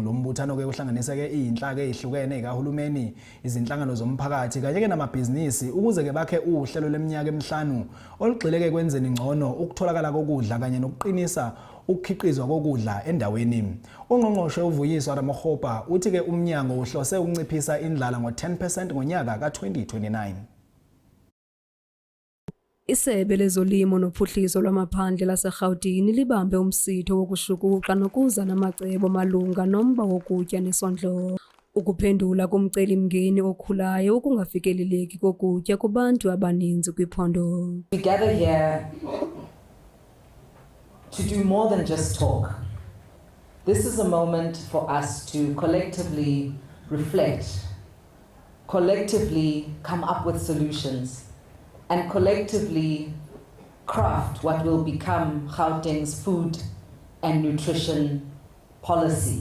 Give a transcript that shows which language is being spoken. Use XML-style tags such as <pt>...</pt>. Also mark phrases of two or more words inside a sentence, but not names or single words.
<zu>Lo mbuthano ke uhlanganisa ke izinhlaka ezihlukene kahulumeni, izinhlangano zomphakathi kanye ke namabhizinisi ukuze ke bakhe uhlelo leminyaka emihlanu olugxile ke kwenzeni ngcono ukutholakala kokudla kanye nokuqinisa ukukhiqizwa kokudla endaweni. Ungqongqoshe uVuyiswa Ramokgopa uthi ke umnyango uhlose ukunciphisa indlala ngo-10% ngonyaka ka-2029.</zu> <xh>Isebe lezolimo nophuhliso lwamaphandle laseGauteng libambe umsitho wokushukuxa nokuza namacebo malunga nomba wokutya nesondlo. Ukuphendula kumceli-mngeni okhulayo ukungafikeleleki kokutya kubantu abaninzi kwiphondo.</xh> <en>We gather here to do more than just talk. This is a moment for us to collectively reflect, collectively come up with solutions, and collectively craft what will become Gauteng's food and nutrition policy.</en>